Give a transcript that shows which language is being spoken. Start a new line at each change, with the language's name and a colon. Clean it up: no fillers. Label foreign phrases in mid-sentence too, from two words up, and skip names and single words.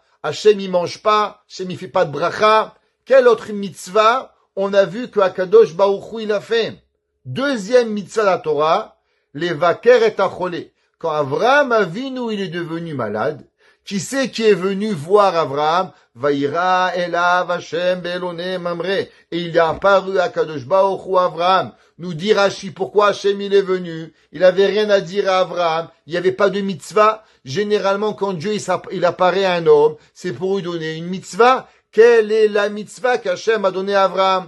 French: Hashem il mange pas. Hashem il fait pas de bracha. Quelle autre mitzvah on a vu que Akadosh Baruch Hu il a fait? Deuxième mitzvah de la Torah, les vaker et acholé. Quand Avraham Avinu il est devenu malade, qui c'est qui est venu voir Avraham?
Hebrew: וירא אליו השם באלוני ממרא.
French: Et il est apparu à Kadosh Baruch Hu Avraham. Nous dit Rashi, pourquoi Hashem il est venu? Il avait rien à dire à Avraham. Il n'y avait pas de mitzvah. Généralement, quand Dieu il apparaît à un homme, c'est pour lui donner une mitzvah. Quelle est la mitzvah qu'Hashem a donnée à Avraham?